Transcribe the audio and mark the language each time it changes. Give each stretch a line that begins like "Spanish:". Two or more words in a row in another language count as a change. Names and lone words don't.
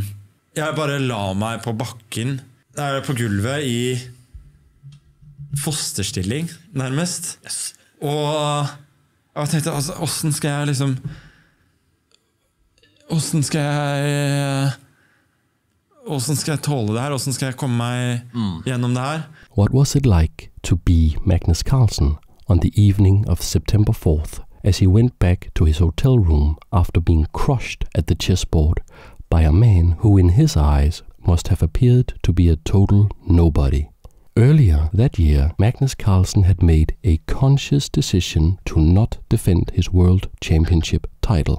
Norwegian: Jeg bare la meg på bakken, der på gulvet i fosterstilling, nærmest.
English: Yes.
Norwegian: Og jeg tenkte, altså, hvordan skal jeg tåle det her? Hvordan skal jeg komme meg gjennom det her?
English: What was it like to be Magnus Carlsen on the evening of September 4th as he went back to his hotel room after being crushed at the chessboard by a man who in his eyes must have appeared to be a total nobody? Earlier that year, Magnus Carlsen had made a conscious decision to not defend his World Championship title.